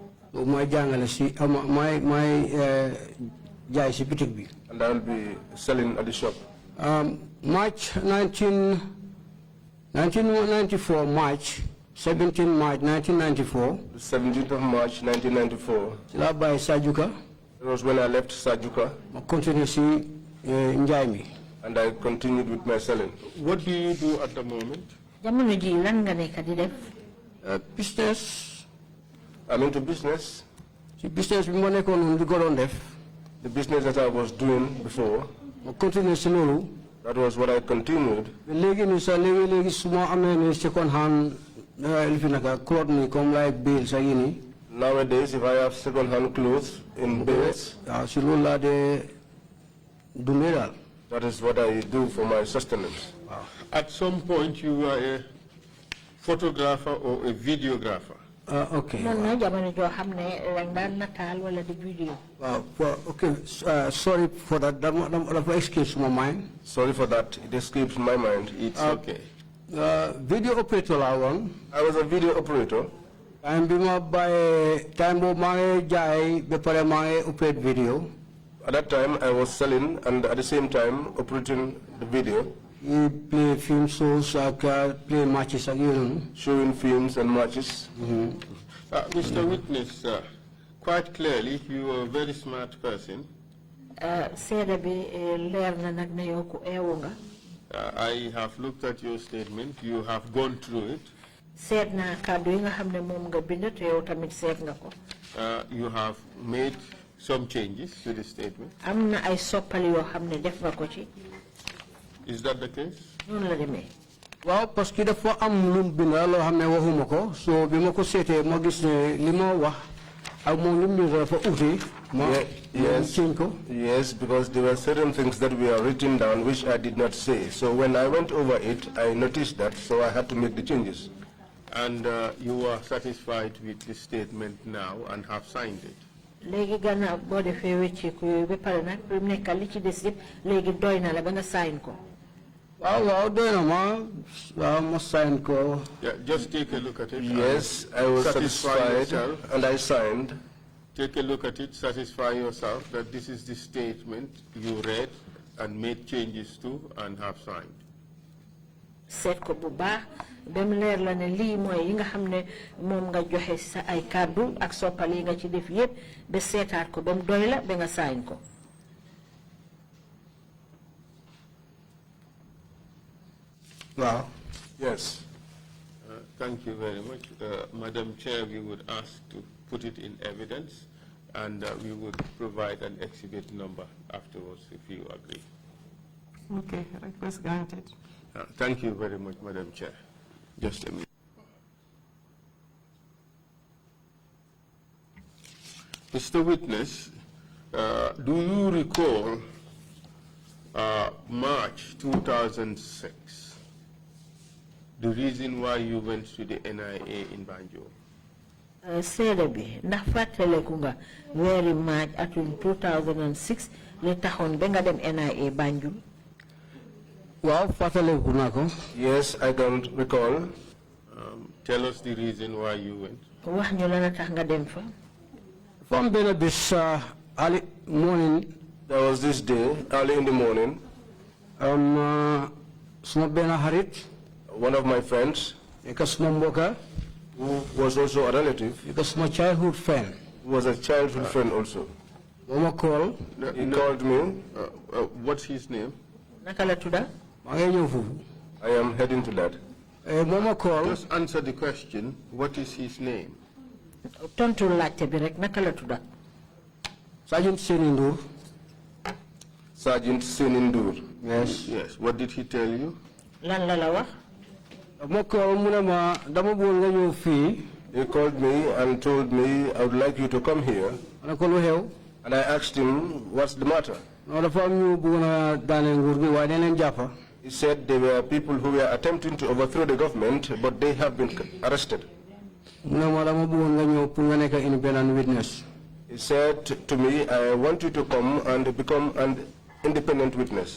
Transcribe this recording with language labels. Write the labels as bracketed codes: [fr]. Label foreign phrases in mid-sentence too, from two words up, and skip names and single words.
[en] And I'll be selling at the shop. March 1994, March 17 March 1994. The 17th of March 1994. By Sajuka. That was when I left Sajuka. [wo] ma continuer si njaay mi. [en] And I continued with my selling. What do you do at the moment? [wo] jamono ji lan nga nekk di def. [en] Business. I'm into business. [wo] Si business bi ma nekkoon di ko doon def. [en] The business that I was doing before. [wo] ma continuer si loolu. [en] That was what I continued. [wo] léegi nii sax léegi su ma amee ni [en] second hand [wo] lifi naka cloth ni comme like bales sa yi nii. [en] Nowadays, if I have second-hand clothes in bales, [wo] si loolu laa dee dundee daal. [en] that is what I do for my sustenance. At some point, you were a photographer or a videographer. Okay. [wo] non non jamono joo xam ne dañ daan nataal wala di video. [en] Okay. Sorry for that. That escapes my mind. Sorry for that. It escapes my mind. It's okay. [wo] Video operator laa woon. [en] I was a video operator. [wo] Time bi ma bàyyee time boobu maa ngi jaay ba pare maa ngi [en] operate video. At that time, I was selling and at the same time operating the video. You play film shows, play matches again. Showing films and matches. Mr. Witness, quite clearly, you are a very smart person. [wo] seede bi leer na nag ne yow ku eewu nga. [en] I have looked at your statement. You have gone through it. [wo] seet naa kàddu yi nga xam ne moom nga bind te yow tamit seet nga ko. [en] You have made some changes to the statement. [wo] am na ay soppali yoo xam ne def nga ko ci. [en] Is that the case? [wo] noonu la demee. waaw [fr] parce que [wo] dafa am lu bind loo xam ne waxuma ko so bi ma ko seetee ma gis ne li ma wax ak moom lu bind dafa uti. [en] Yes, because there were certain things that were written down which I did not say. So when I went over it, I noticed that, so I had to make the changes. And you are satisfied with the statement now and have signed it? [wo] léegi gannaaw boo defee wecceeku yooyu ba pare nag bi mu nekk li ci des yëpp léegi doy na la ba nga sign ko. waaw doy na ma sign ko. [en] Yeah, just take a look at it. Yes, I was satisfied and I signed. Take a look at it, satisfy yourself that this is the statement you read and made changes to and have signed. [wo] seet ko bu baax ba mu leer la ne lii mooy yi nga xam ne moom nga joxe sa ay kàddu ak soppal yi nga ci def yëpp ba seetaat ko ba mu doy la ba nga sign ko. waaw. [en] Yes. Thank you very much. Madam Chair, we would ask to put it in evidence and we would provide an exhibit number afterwards if you agree. Okay, request granted. Thank you very much, Madam Chair. Just a minute. Mr. Witness, do you recall March 2006, the reason why you went to the NIA in Banjul? [wo] seede bi ndax fàttaleku nga weeri March atum 2006 li taxoon ba nga dem NIA Banjul. waaw fàttaleku naa ko. [en] Yes, I can recall. Tell us the reason why you went. [wo] wax ñu la na tax nga dem fa. [en] From [wo] benn bis [en] early morning. There was this day, early in the morning. [wo] Suma benn xarit. [en] One of my friends. [wo] Suma mbokka. [en] Who was also a relative. Because my childhood friend. Was a childhood friend also. Mama called. He called me. What's his name? [wo] Naka la tudda? [en] I am heading to that. Mama called. Just answer the question. What is his name? [wo] Tontu laajte bi rek naka la tudda? [en] Sergeant Senindur. Sergeant Senindur. Yes. Yes. What did he tell you? [wo] Lan la la wax? Ma call mu ne ma dama bëgg nga ñëw fii. [en] He called me and told me I would like you to come here. [wo] Ma ne ko lu xew? [en] And I asked him, what's the matter? No, [wo] dafa am ñu bëgg na daane nguur gi waaye dañ leen jàppa. [en] He said there were people who were attempting to overthrow the government, but they have been arrested. [wo] Mu ne ma dama bëgg nga ñëw pour nga nekk [en] independent witness. He said to me, I want you to come and become an independent witness.